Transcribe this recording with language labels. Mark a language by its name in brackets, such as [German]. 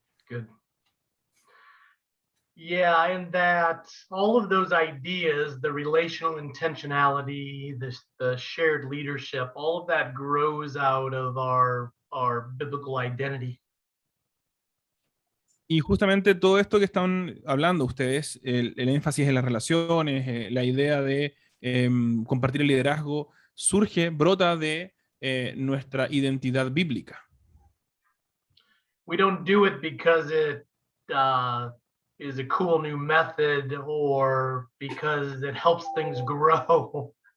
[English] Good. Yeah, and that all of those ideas, the relational intentionality, the shared leadership, all of that grows out of our biblical identity. [Spanish] Y justamente todo esto que están hablando ustedes, el énfasis en las relaciones, la idea de compartir el liderazgo, brota de nuestra identidad bíblica. [English] We don't do it because it is a cool new method or because it helps things grow.